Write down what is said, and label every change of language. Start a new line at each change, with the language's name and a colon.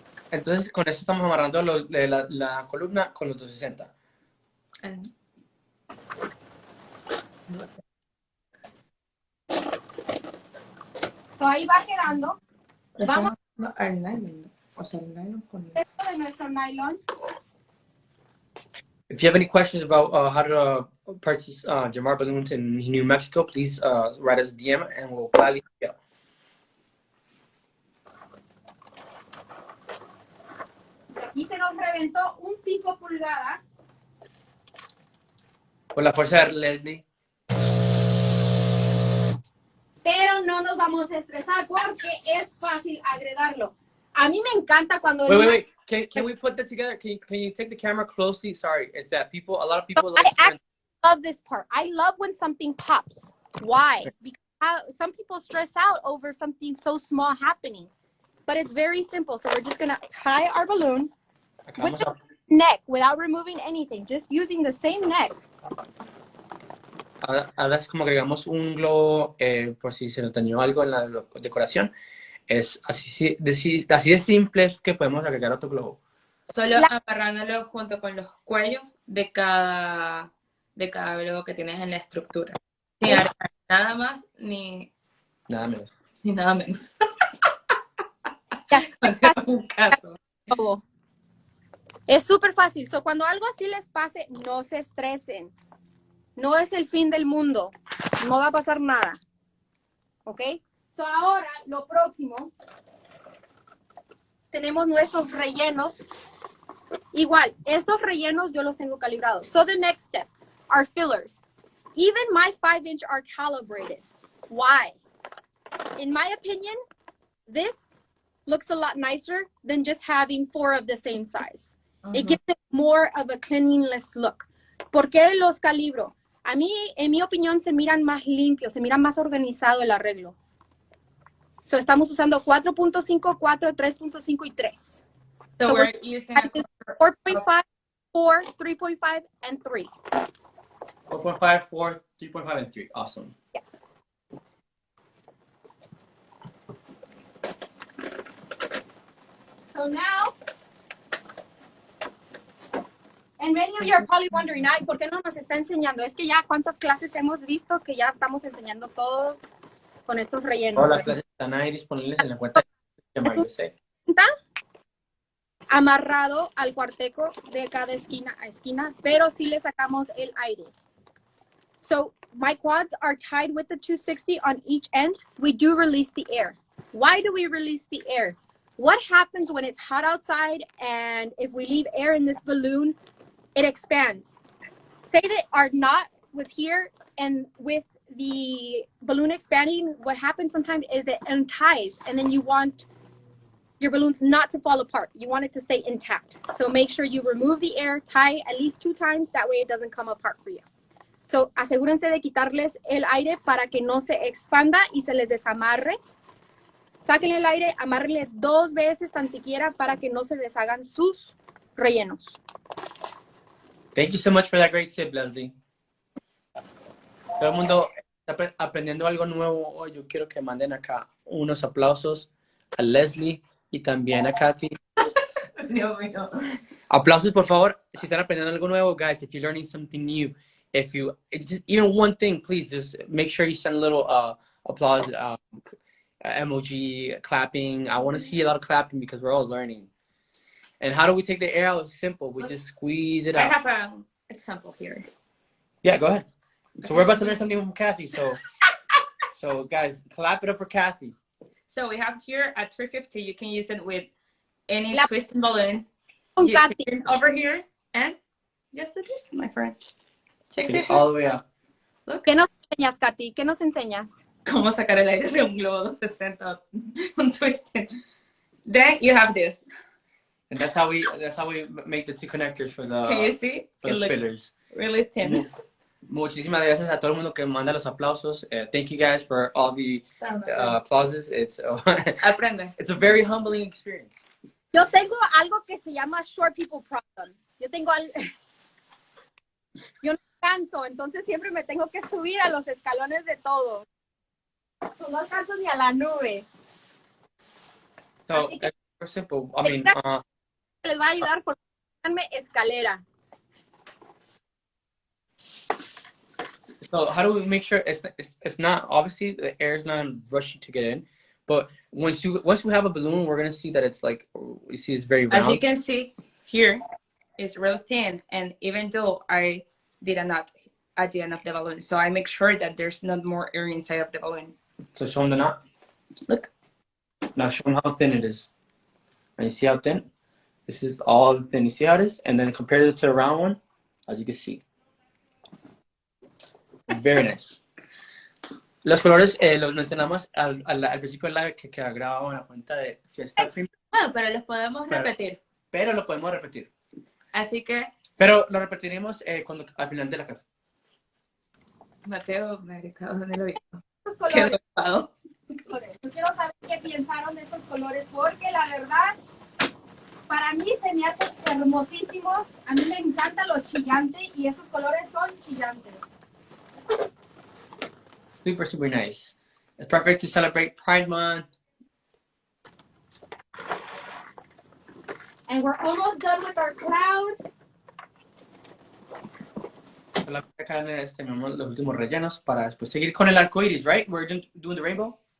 Spanish: Entonces, con eso estamos amarrando la columna con los 260. No sé. So, ahí va quedando. Vamos al nylon. O sea, el nylon con... dentro de nuestro nylon.
English: If you have any questions about how to purchase Jamar balloons in New Mexico, please write us a DM and we'll gladly help.
Spanish: Aquí se nos reventó un 5 pulgadas. Por la fuerza de Leslie. Pero no nos vamos a estresar porque es fácil agregarlo. A mí me encanta cuando...
English: Wait. Can we put that together? Can you take the camera closely? Sorry, it's that a lot of people like I love this part. I love when something pops. Why? Because some people stress out over something so small happening. But it's very simple. So we're just going to tie our balloon with the neck without removing anything. Just using the same neck.
Spanish: Ahora es como agregamos un globo por si se nos dañó algo en la decoración. Es así de simple que podemos agregar otro globo. Solo amarrándolo junto con los cuellos de cada globo que tienes en la estructura. Sin agregar nada más ni nada menos. Ni nada menos. Un caso. Es súper fácil. So, cuando algo así les pase, no se estresen. No es el fin del mundo. No va a pasar nada. ¿Ok? So, ahora, lo próximo, tenemos nuestros rellenos. Igual, estos rellenos yo los tengo calibrados.
English: So, the next step, our fillers. Even my 5-inch are calibrated. Why? In my opinion, this looks a lot nicer than just having 4 of the same size. It gives it more of a cleanliness look.
Spanish: ¿Por qué los calibro? A mí, en mi opinión, se miran más limpios, se mira más organizado el arreglo. So, estamos usando 4.5, 4, 3.5 y 3.
English: So we're using 4.5, 4, 3.5, and 3. 4.5, 4, 3.5, and 3. Awesome. Yes. So now, and many of you are probably wondering,
Spanish: ay, ¿por qué no nos está enseñando? Es que ya cuántas clases hemos visto que ya estamos enseñando todos con estos rellenos. Todas las clases están ahí disponibles en la cuenta de Mario C. Amarrado al cuarteco de cada esquina a esquina, pero sí le sacamos el aire.
English: So my quads are tied with the 260 on each end. We do release the air. Why do we release the air? What happens when it's hot outside and if we leave air in this balloon, it expands? Say that our knot was here and with the balloon expanding, what happens sometimes is it unties and then you want your balloons not to fall apart. You want it to stay intact. So make sure you remove the air, tie at least 2 times, that way it doesn't come apart for you.
Spanish: So asegúrense de quitarles el aire para que no se expanda y se les desamarre. Sáquenle el aire, amárrenle 2 veces tan siquiera para que no se deshagan sus rellenos.
English: Thank you so much for that great tip, Leslie.
Spanish: Todo el mundo está aprendiendo algo nuevo hoy. Yo quiero que manden acá unos aplausos a Leslie y también a Katy. Dios mío. Aplausos, por favor, si están aprendiendo algo nuevo, guys.
English: If you're learning something new, if you just even one thing, please just make sure you send a little applause, emoji, clapping. I want to see a lot of clapping because we're all learning. And how do we take the air out? It's simple. We just squeeze it out. I have an example here. Yeah, go ahead. So we're about to learn something from Kathy. So guys, clap it up for Kathy. So we have here a 350. You can use it with any twisting balloon. You take it over here and just do this, my friend. Take it all the way out. Look.
Spanish: ¿Qué nos enseñas, Katy? ¿Qué nos enseñas? Cómo sacar el aire de un globo 260, un twisting.
English: Then you have this. And that's how we make the 2 connectors for the, can you see? for the fillers. Really thin.
Spanish: Muchísimas gracias a todo el mundo que manda los aplausos.
English: Thank you guys for all the applauses. It's
Spanish: Aprende.
English: It's a very humbling experience.
Spanish: Yo tengo algo que se llama
English: short people problem.
Spanish: Yo no canso, entonces siempre me tengo que subir a los escalones de todos. No alcanzo ni a la nube.
English: So simple. I mean,
Spanish: Les va a ayudar por escalera.
English: so how do we make sure it's not, obviously the air is not rushing to get in, but once you have a balloon, we're gonna see that it's like, you see it's very round. As you can see here, it's real thin, and even though I did a knot at the end of the balloon, so I make sure that there's not more air inside of the balloon. So show them the knot. Look. Now show them how thin it is. And you see how thin? This is all thin. You see how it is? And then compare it to a round one, as you can see. Very nice.
Spanish: Los colores los mencionamos al principio del live que queda grabado en la cuenta de Fiesta Premier. Bueno, pero los podemos repetir. Pero lo podemos repetir. Así que... Pero lo repetiremos al final de la clase. Mateo me ha gritado, ¿dónde lo dijo? Qué enojado. Yo quiero saber qué pensaron de estos colores, porque la verdad, para mí se me hacen hermosísimos. A mí me encanta lo chillante y estos colores son chillantes.
English: Super, super nice. It's perfect to celebrate Pride Month. And we're almost done with our cloud.
Spanish: Acá tenemos los últimos rellenos para después seguir con el arco iris, right?
English: We're doing the rainbow.